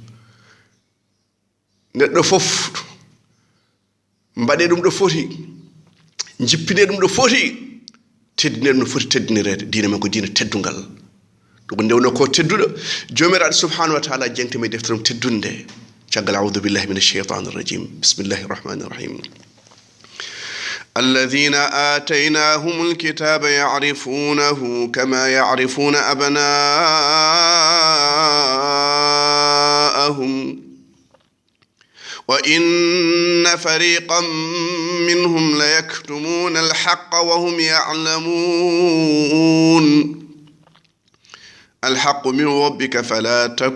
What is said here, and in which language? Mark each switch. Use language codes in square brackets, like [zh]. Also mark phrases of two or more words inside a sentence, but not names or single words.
[ff] neɗɗo fof mbaɗe ɗum ɗo foti jippine ɗum ɗo foti teddine ɗum no foti teddinirede diina men ko diina teddungal ɗum ndewno ko tedduɗo jomiraɗo [ar] سبحانه وتعالى [ff] jengtimi deftere mum teddunde caggal [ar] أعوذ بالله من الشيطان الرجيم بسم الله الرحمن الرحيم الذين آتيناهم الكتاب يعرفونه كما يعرفون أبناءهم وإن فريقا منهم ليكتمون الحق وهم يعلمون الحق من ربك فلا